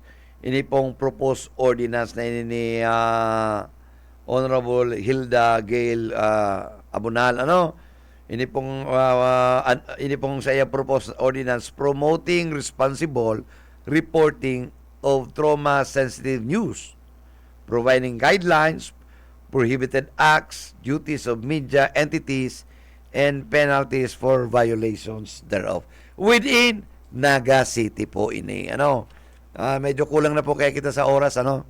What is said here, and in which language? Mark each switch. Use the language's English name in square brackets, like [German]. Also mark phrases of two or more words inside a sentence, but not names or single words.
[Bikol] Ini pong [English] proposed ordinance [Bikol] na ini ni [English] Honorable Hilda Gail Abunal, [Bikol] ini pong sa iya [English] proposed ordinance promoting responsible reporting of trauma-sensitive news, providing guidelines, prohibited acts, duties of media entities, and penalties for violations thereof. [Bikol] Within Naga City po ini. Medyo kulang na po kaya kita sa oras,